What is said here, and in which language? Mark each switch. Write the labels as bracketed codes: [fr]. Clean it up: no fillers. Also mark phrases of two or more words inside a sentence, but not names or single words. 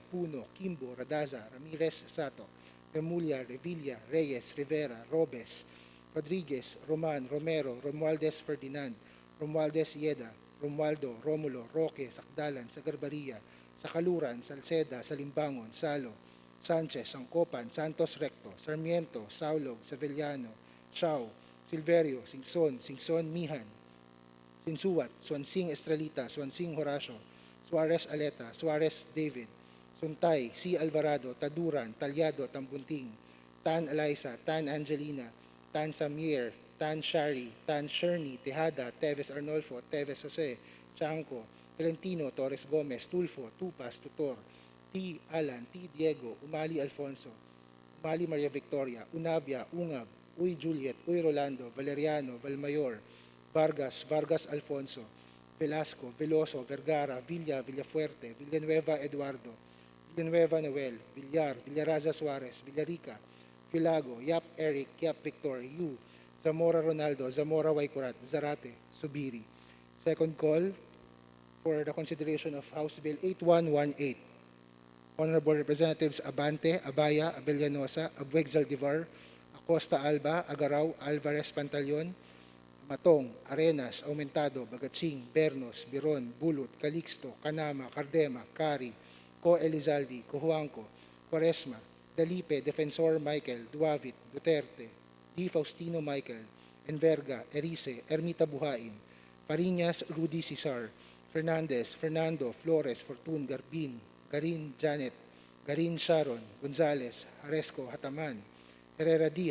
[en] Puno, Kimbo, Radaza, Ramirez, Sato, Remulla, Revilla, Reyes, Rivera, Robes, Rodriguez, Roman, Romero, Romualdez Ferdinand, Romualdez Ieda, Romualdo, Romulo, Roque, Sakdalan, Sagarbaria, Sakaluran, Salceda, Salimbangon, Salo, Sanchez, Sangkopan, Santos Recto, Sarmiento, Saulog, Sevillano, Chao, Silverio, Singson Mihan, Sinsuat, Swansing Estrelita, Swansing Horacio, Suarez Aleta, Suarez David, Suntay, C. Alvarado, Taduran, Talyado, Tambunting, Tan Eliza, Tan Angelina, Tan Samir, Tan Shari, Tan Sherny, Tejada, Teves Arnolfo, Teves Jose, Chanco, Valentino, Torres Gomez, Tulfo, Tupas, Tutor, T. Alan, T. Diego, Umali Alfonso, Umali Maria Victoria, Unabia, Ungab, Uy Juliet, Uy Rolando, Valeriano, Valmayor, Vargas, Vargas Alfonso, Velasco, Veloso, Vergara, Villa, Villafuerte, Villanueva Eduardo, Villanueva Noel, Villar, Villaraza Suarez, Villarica, Filago, Yap Eric, Yap Victor, Yu, Zamora Ronaldo, Zamora Waikurat, Zarate, Subiri. Second call for the consideration of House Bill 8118. Honorable Representatives Abante, Abaya, Abellanosa, Abueg Zaldivar, Acosta Alba, Agaraw, Alvarez Pantaleon, Matong, Arenas, Aumentado, Bagaching, Bernos, Biron, Bulut, Calixto, Canama, Cardema, Cari, Co Elizaldi, Cojuangco, Quaresma, Dalipe, Defensor Michael, Duavit, Duterte, D. Faustino Michael, Enverga, Erice, Ermita Buhain, Fariñas, Rudy Cesar, Fernandez, Fernando, Flores, Fortun, Garbin, Garin Janet, Garin Sharon, Gonzales, Haresco, Hataman, Herrera D.